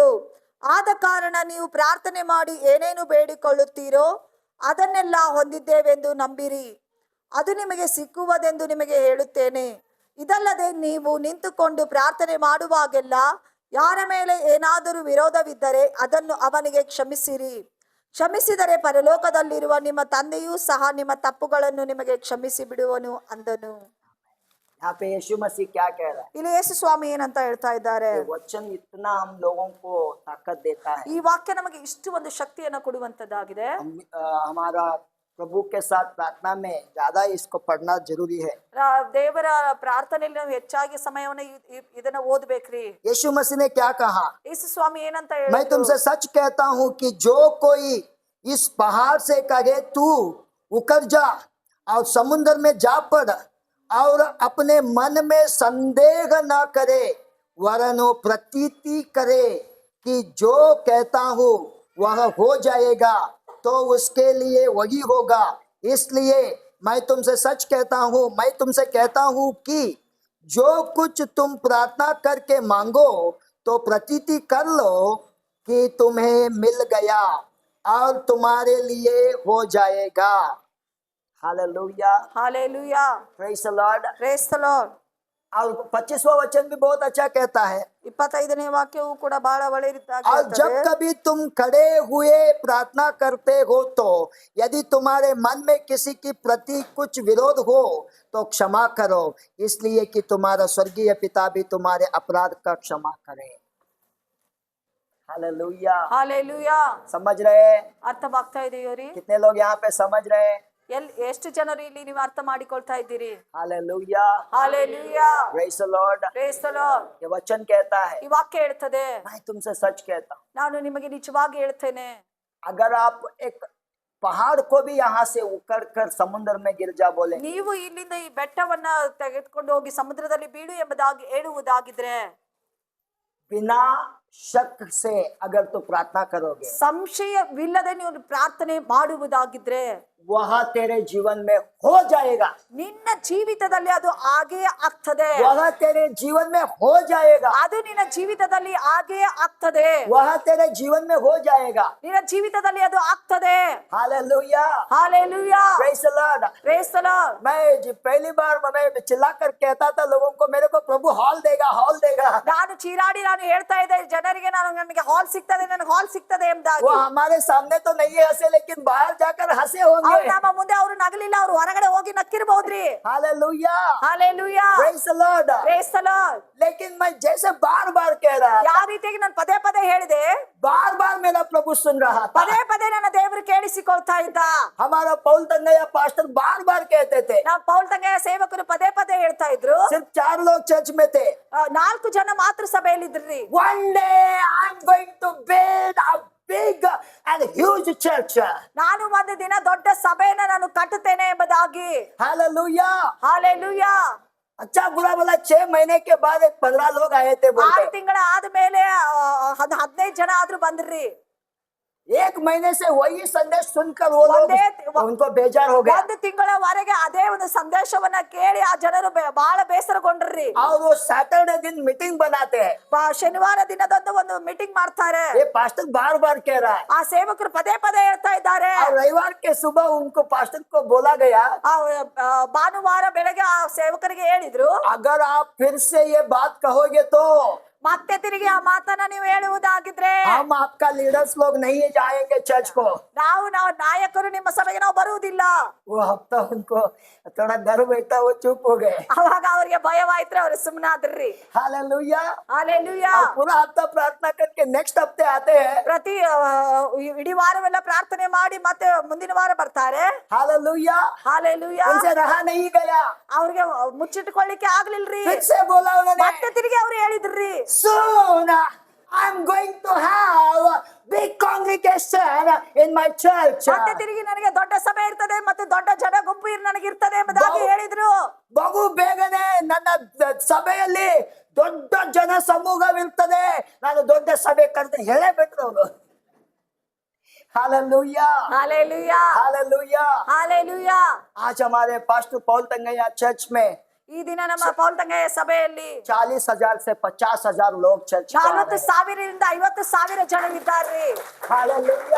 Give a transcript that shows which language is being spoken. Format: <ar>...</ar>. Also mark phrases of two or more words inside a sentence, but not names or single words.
<kn>ಆದ ಕಾರಣ ನೀವು ಪ್ರಾರ್ಥನೆ ಮಾಡಿ ಏನೇನು ಬೇಡಿಕೊಳ್ಳುತ್ತೀರೋ ಅದನ್ನೆಲ್ಲ ಹೊಂದಿದ್ದೇವೆಂದು ನಂಬಿರಿ, ಅದು ನಿಮಗೆ ಸಿಕ್ಕುವುದೆಂದು ನಿಮಗೆ ಹೇಳುತ್ತೇನೆ. ಇದಲ್ಲದೆ ನೀವು ನಿಂತುಕೊಂಡು ಪ್ರಾರ್ಥನೆ ಮಾಡುವಾಗೆಲ್ಲ ಯಾರ ಮೇಲೆ ಏನಾದರೂ ವಿರೋಧವಿದ್ದರೆ ಅದನ್ನು ಅವನಿಗೆ ಕ್ಷಮಿಸಿರಿ. ಕ್ಷಮಿಸಿದರೆ ಪರಲೋಕದಲ್ಲಿರುವ ನಿಮ್ಮ ತಂದೆಯೂ ಸಹ ನಿಮ್ಮ ತಪ್ಪುಗಳನ್ನು ನಿಮಗೆ ಕ್ಷಮಿಸಿ ಬಿಡುವನು ಅಂದನು.</kn> <hi>यहाँ पे यीशु मसीह क्या कह रहा है?</hi> <kn>ಇಲ್ಲಿ ಯೇಸು ಸ್ವಾಮಿ ಏನಂತ ಹೇಳ್ತಾ ಇದ್ದಾರೆ?</kn> <hi>ये वचन इतना हम लोगों को ताकत देता है।</hi> <kn>ಈ ವಾಕ್ಯ ನಮಗೆ ಇಷ್ಟು ಒಂದು ಶಕ್ತಿಯನ್ನು ಕೊಡುವಂತದ್ದಾಗಿದೆ.</kn> <hi>हमारा प्रभु के साथ प्रार्थना में ज्यादा इसको पढ़ना जरूरी है।</hi> <kn>ದೇವರ ಪ್ರಾರ್ಥನೆಯಲ್ಲಿ ನಾವು ಹೆಚ್ಚಾಗಿ ಸಮಯವನ್ನು ಇದನ್ನ ಓದಬೇಕ್ರಿ.</kn> <hi>यीशु मसीह ने क्या कहा?</hi> <kn>ಯೇಸು ಸ್ವಾಮಿ ಏನಂತ</kn> <hi>मैं</hi> <kn>ಹೇಳಿದ್ರು?</kn> <hi>तुमसे सच कहता हूँ कि जो कोई इस पहाड़ से कहे तू उतर जा और समुद्र में जा पड़ और अपने मन में संदेह न करे वरन प्रतीति करे कि जो कहता हूँ वह हो जाएगा तो उसके लिए वही होगा। इसलिए मैं तुमसे सच कहता हूँ, मैं तुमसे कहता हूँ कि जो कुछ तुम प्रार्थना करके मांगो तो प्रतीति कर लो कि तुम्हें मिल गया और तुम्हारे लिए हो जाएगा। हालेलुया। हालेलुया।</hi> <en>Praise the Lord. Praise the Lord.</en> <hi>और 25वां वचन भी बहुत अच्छा कहता है।</hi> <kn>25ನೇ ವಾಕ್ಯವು ಕೂಡ ಬಹಳ ಒಳ್ಳೆಯದಾಗಿ</kn> <hi>और जब</hi> <kn>ಹೇಳ್ತದೆ.</kn> <hi>कभी तुम खड़े हुए प्रार्थना करते हो तो यदि तुम्हारे मन में किसी की प्रति कुछ विरोध हो तो क्षमा करो, इसलिए कि तुम्हारा स्वर्गीय पिता भी तुम्हारे अपराध का क्षमा करे। हालेलुया। हालेलुया. समझ रहे हैं?</hi> <kn>ಅರ್ಥವಾಗ್ತಾ ಇದೆಯೋ ರೀ?</kn> <hi>कितने लोग यहाँ पे समझ रहे हैं?</hi> <kn>ಎಷ್ಟು ಜನರು ಇಲ್ಲಿ ನೀವು ಅರ್ಥ ಮಾಡಿಕೊಳ್ತಾ ಇದ್ದೀರಿ?</kn> <hi>हालेलुया। हालेलुया.</hi> <en>Praise the Lord. Praise the Lord.</en> <hi>ये वचन कहता है,</hi> <kn>ಈ ವಾಕ್ಯ ಹೇಳ್ತದೆ,</kn> <hi>मैं तुमसे सच कहता हूँ,</hi> <kn>ನಾನು ನಿಮಗೆ ನಿಜವಾಗಿ ಹೇಳ್ತೇನೆ,</kn> <hi>अगर आप एक पहाड़ को भी यहाँ से उकड़ कर समुद्र में गिर जा बोले,</hi> <kn>ನೀವು ಇಲ್ಲಿಂದ ಈ ಬೆಟ್ಟವನ್ನ ತೆಗೆದುಕೊಂಡು ಹೋಗಿ ಸಮುದ್ರದಲ್ಲಿ ಬೀಳು ಎಂಬುದಾಗಿ ಹೇಳುವುದಾಗಿದ್ರೆ,</kn> <hi>बिना शक से अगर तू प्रार्थना करोगे</hi> <kn>ಸಂಶಯವಿಲ್ಲದೆ ನೀವು ಪ್ರಾರ್ಥನೆ ಮಾಡುವುದಾಗಿದ್ರೆ</kn> <hi>वह तेरे जीवन में हो जाएगा,</hi> <kn>ನಿನ್ನ ಜೀವಿತದಲ್ಲಿ ಅದು ಹಾಗೇ ಆಗ್ತದೆ.</kn> <hi>वह तेरे जीवन में हो जाएगा,</hi> <kn>ಅದು ನಿನ್ನ ಜೀವಿತದಲ್ಲಿ ಹಾಗೇ ಆಗ್ತದೆ.</kn> <hi>वह तेरे जीवन में हो जाएगा.</hi> <kn>ನಿನ್ನ ಜೀವಿತದಲ್ಲಿ ಅದು ಆಗ್ತದೆ.</kn> <hi>हालेलुया, हालेलुया,</hi> <en>Praise the Lord. Praise the Lord.</en> <hi>पहली बार मैं चिल्ला कर कहता था लोगों को, मेरे को प्रभु हॉल देगा, हॉल देगा.</hi> <kn>ನಾನು ಚೀರಾಡಿ ನಾನು ಹೇಳ್ತಾ ಇದ್ದೆ ಜನರಿಗೆ, ನನಗೆ ಹಾಲ್ ಸಿಗ್ತದೆ, ನನಗೆ ಹಾಲ್ ಸಿಗ್ತದೆ</kn> <hi>वो</hi> <kn>ಎಂಬುದಾಗಿ.</kn> <hi>हमारे सामने तो नहीं हंसे, लेकिन बाहर जाकर हंसे होंगे.</hi> <kn>ಅವ್ರು ನಮ್ಮ ಮುಂದೆ ಅವರು ನಗಲಿಲ್ಲ, ಅವರು ಹೊರಗಡೆ ಹೋಗಿ ನಕ್ಕಿರಬಹುದ್ರಿ.</kn> <hi>हालेलुया,</hi> <kn>ಹಾಲೆಲೂಯಾ,</kn> <en>Praise the Lord. Praise the Lord.</en> <hi>लेकिन मैं जैसे बार बार कह रहा था,</hi> <kn>ಯಾವ ರೀತಿಯಾಗಿ ನಾನು ಪದೇ ಪದೇ ಹೇಳಿದೆ,</kn> <hi>बार बार मेरा प्रभु सुन रहा था.</hi> <kn>ಪದೇ ಪದೇ ನನ್ನ ದೇವರು ಕೇಳಿಸಿಕೊಳ್ತಾ ಇದ್ದ.</kn> <hi>हमारा पौल तंगया पास्टर बार बार कहते थे.</hi> <kn>ನಮ್ಮ ಪೌಲ್ ತಂಗೆಯ ಸೇವಕರು ಪದೇ ಪದೇ ಹೇಳ್ತಾ ಇದ್ರು.</kn> <hi>सिर्फ 4 लोग चर्च में थे.</hi> <kn>4 ಜನ ಮಾತ್ರ ಸಭೆಯಲ್ಲಿ ಇದ್ರಿ.</kn> <en>One day I'm going to build a big and huge church.</en> <kn>ನಾನು ಒಂದು ದಿನ ದೊಡ್ಡ ಸಭೆಯನ್ನ ನಾನು ಕಟ್ಟುತ್ತೇನೆ ಎಂಬುದಾಗಿ.</kn> <hi>हालेलुया.</hi> <kn>ಹಾಲೆಲೂಯಾ.</kn> <hi>अच्छा बुरा बोला, 6 महीने के बाद एक 15 लोग आए थे 6 बोलते.</hi> <kn>ತಿಂಗಳ ಆದ್ಮೇಲೆ 15 ಜನ ಆದ್ರೂ ಬಂದ್ರಿ.</kn> <hi>1 महीने से वही संदेश सुनकर वो लोग उनको बेजार हो गया.</hi> <kn>1 ತಿಂಗಳವರೆಗೆ ಅದೇ ಒಂದು ಸಂದೇಶವನ್ನ ಕೇಳಿ ಆ ಜನರು ಬಹಳ ಬೇಸರಗೊಂಡ್ರಿ.</kn> <hi>और वो सैटरडे दिन मीटिंग बनाते हैं.</hi> <kn>ಶನಿವಾರ ದಿನದಂದು ಒಂದು ಮೀಟಿಂಗ್ ಮಾಡ್ತಾರೆ.</kn> <hi>ये पास्टर बार बार कह रहा है.</hi> <kn>ಆ ಸೇವಕರು ಪದೇ ಪದೇ ಹೇಳ್ತಾ ಇದ್ದಾರೆ.</kn> <hi>और रविवार के सुबह उनको पास्टर को बोला गया,</hi> <kn>ಭಾನುವಾರ ಬೆಳಗ್ಗೆ ಆ ಸೇವಕರಿಗೆ ಹೇಳಿದ್ರು,</kn> <hi>अगर आप फिर से ये बात कहोगे तो</hi> <kn>ಮತ್ತೆ ತಿರುಗಿ ಆ ಮಾತನ್ನ ನೀವು ಹೇಳುವುದಾಗಿದ್ರೆ</kn> <hi>हम आपका लीडर्स लोग नहीं जाएंगे चर्च को.</hi> <kn>ನಾವು ನಾಯಕರು ನಿಮ್ಮ ಸಭೆಗೆ ನಾವು ಬರುವುದಿಲ್ಲ.</kn> <hi>वो हफ्ता उनको थोड़ा डर बैठा, वो चुप हो गए.</hi> <kn>ಅವಾಗ ಅವರಿಗೆ ಭಯವಾಯ್ತ್ರೆ, ಅವರು ಸುಮ್ಮನಾದ್ರಿ.</kn> <hi>हालेलुया.</hi> <kn>ಹಾಲೆಲೂಯಾ.</kn> <hi>और पूरा हफ्ता प्रार्थना करके नेक्स्ट हफ्ते आते हैं.</hi> <kn>ಪ್ರತಿ ಇಡೀ ವಾರವೆಲ್ಲ ಪ್ರಾರ್ಥನೆ ಮಾಡಿ ಮತ್ತೆ ಮುಂದಿನ ವಾರ ಬರ್ತಾರೆ.</kn> <hi>हालेलुया.</hi> <kn>ಹಾಲೆಲೂಯಾ.</kn> <hi>उनसे रहा नहीं गया,</hi> <kn>ಅವ್ರಿಗೆ ಮುಚ್ಚಿಟ್ಕೊಳ್ಳಿಕ್ಕೆ ಆಗ್ಲಿಲ್ರಿ.</kn> <hi>फिर से बोला उन्होंने,</hi> <kn>ಮತ್ತೆ ತಿರುಗಿ ಅವ್ರು ಹೇಳಿದ್ರಿ,</kn> <en>soon I'm going to have a big congregation in my church.</en> <kn>ಮತ್ತೆ ತಿರುಗಿ ನನಗೆ ದೊಡ್ಡ ಸಭೆ ಇರ್ತದೆ ಮತ್ತು ದೊಡ್ಡ ಜನ ಗುಂಪು ನನಗೆ ಇರ್ತದೆ ಎಂಬುದಾಗಿ ಹೇಳಿದ್ರು. ಬಹು ಬೇಗನೆ ನನ್ನ ಸಭೆಯಲ್ಲಿ ದೊಡ್ಡ ಜನ ಸಮೂಹವಿರ್ತದೆ, ನಾನು ದೊಡ್ಡ ಸಭೆ ಕರೆದು ಹೇಳೇ ಬಿಟ್ರು ಅವರು.</kn> <hi>हालेलुया, हालेलुया, हालेलुया, हालेलुया. आज हमारे पास्टर पौल तंगया चर्च में</hi> <kn>ಈ ದಿನ ನಮ್ಮ ಪೌಲ್ ತಂಗೆಯ ಸಭೆಯಲ್ಲಿ</kn> <hi>40,000 से 50,000 लोग चर्च में आ रहे हैं.</hi> <kn>40,000ರಿಂದ 50,000 ಜನ ಇದ್ದಾರೆ.</kn> <hi>हालेलुया,</hi>